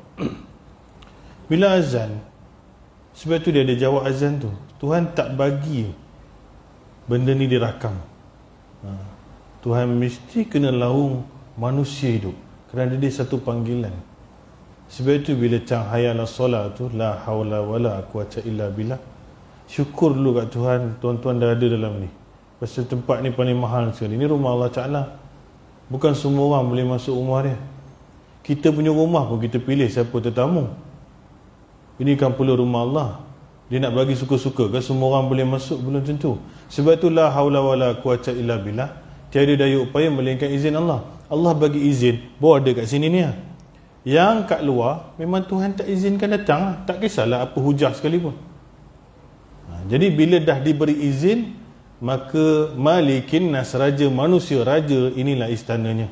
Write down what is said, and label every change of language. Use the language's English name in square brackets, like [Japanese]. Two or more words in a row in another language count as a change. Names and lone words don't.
[Malay] Bila azan, sebab tu dia ada jawab azan tu. Tuhan tak bagi benda ni dirakam. Tuhan mesti kena laung manusia hidup, kerana dia satu panggilan. Sebab itu bila cahaya la solat tu, [Arabic] لا حول ولا قوة إلا بالله, [Malay] syukur dulu kat Tuhan, tuan-tuan dah ada dalam ni. Pasal tempat ni paling mahal sekali. Ni rumah Allah Ta'ala. Bukan semua orang boleh masuk rumah dia. Kita punya rumah pun kita pilih siapa tetamu. Ini kan pula rumah Allah. Dia nak bagi suka-suka ke semua orang boleh masuk? Belum tentu. Sebab tu [Arabic] لا حول ولا قوة إلا بالله, [Malay] tiada daya upaya melainkan izin Allah. Allah bagi izin, bawa ada kat sini ni. Yang kat luar memang Tuhan tak izinkan datang. Tak kisahlah apa hujah sekalipun. Jadi bila dah diberi izin, maka [Arabic] ملك الناس, [Malay] raja manusia, raja, inilah istananya.